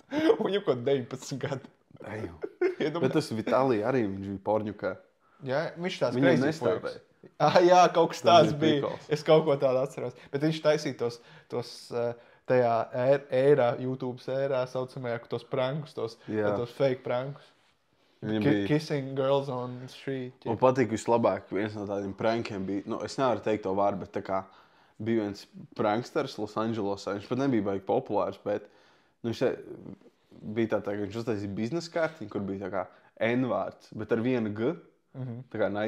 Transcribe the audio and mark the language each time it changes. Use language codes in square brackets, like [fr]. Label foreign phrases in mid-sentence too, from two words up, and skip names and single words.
[lv] Un viņam kaut 19 gadu. Bet tas Vitalija arī viņš bija porņukā. Jā, viņš tās crazy nestāvēja. Jā, kaut kas tāds bija. Es kaut ko tādu atceros. Bet viņš taisīja tos tajā YouTube ērā saucamajā, tos prankus, tos fake prankus. [en] Kissing girls on the street. [lv] Man patīk vislabāk, viens no tādiem prankiem bija, es nevaru teikt to vārdu, bet tā kā bija viens pranksters Los Andželosā. Viņš pat nebija baigi populārs, bet viņš bija tā, ka viņš uztaisīja biznesa kartiņu, kur bija tā kā N-vārds, bet ar vienu G, tā kā nightclub.